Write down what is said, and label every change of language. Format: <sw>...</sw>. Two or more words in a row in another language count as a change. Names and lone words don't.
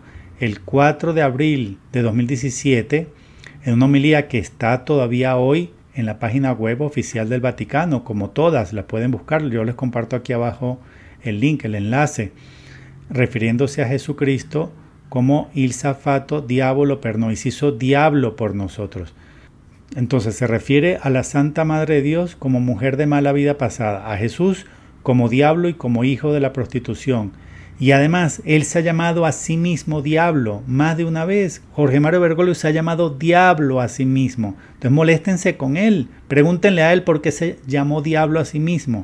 <es>El 4 de abril de 2017, en una homilía que está todavía hoy en la página web oficial del Vaticano, como todas, la pueden buscar, yo les comparto aquí abajo el link, el enlace, refiriéndose a Jesucristo como</es> <it>il s'ha diavolo per noi,</it> <es>se hizo diablo por nosotros. Entonces se refiere a la Santa Madre de Dios como mujer de mala vida pasada, a Jesús como diablo y como hijo de la prostitución. Y además, él se ha llamado a sí mismo diablo más de una vez. Jorge Mario Bergoglio se ha llamado diablo a sí mismo. Entonces moléstense con él, pregúntenle a él por qué se llamó diablo a sí mismo.</es>